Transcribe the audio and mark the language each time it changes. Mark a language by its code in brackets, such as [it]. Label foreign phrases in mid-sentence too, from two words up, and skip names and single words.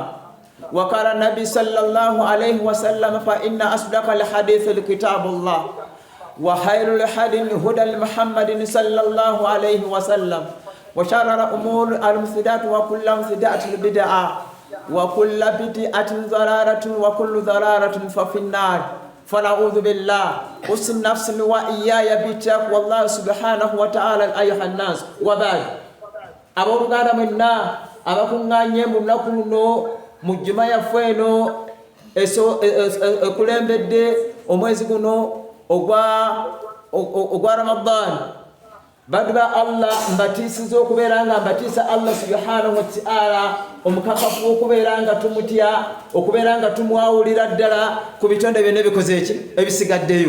[ar] وقال النبي صلى الله عليه وسلم: فإن أصدق الحديث كتاب الله وخير الحديث هدى محمد صلى الله عليه وسلم وشر الأمور المفسدات وكل مفسدة بدعة وكل بدعة ضلالة وكل ضلالة ففي النار. فنعوذ بالله. أوصي نفسي وإياي بتقوى الله سبحانه وتعالى. أيها الناس وبعد. [lg] Abooluganda mwenna abakuŋŋaanye mu lunaku luno mu jjuma yaffe eno ekulembedde omwezi guno ogwa Ramadan. Baddu ba Allah mbatiisiza okubeera nga mbatiisa Allah [ar] سبحانه وتعالى [lg] omukakafu okubeera nga tumutya, okubeera nga tumwawulira ddala ku bitonde byonna ebikoze eki ebisigaddeyo.